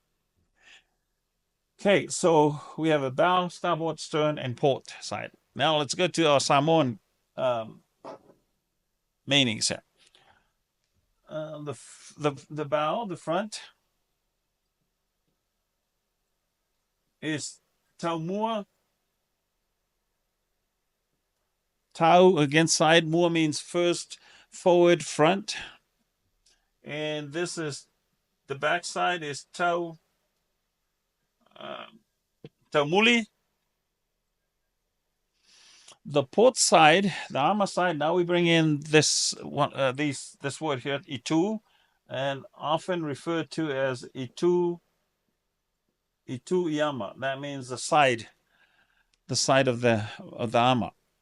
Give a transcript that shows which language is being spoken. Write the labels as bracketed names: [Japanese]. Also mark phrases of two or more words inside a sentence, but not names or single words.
[English] Okay, so we have a bow, starboard, stern, and port side. Now let's go to our Samoan meanings here. The bow, the front, is taumua. Tau against side. Mua means first, forward, front. And this is the back side is [Samoan] tau taumuli. [English] The port side, the ama side. Now we bring in this one, this word here, itu, and often referred to as [Samoan] itu yama. [English] That means the side of the ama.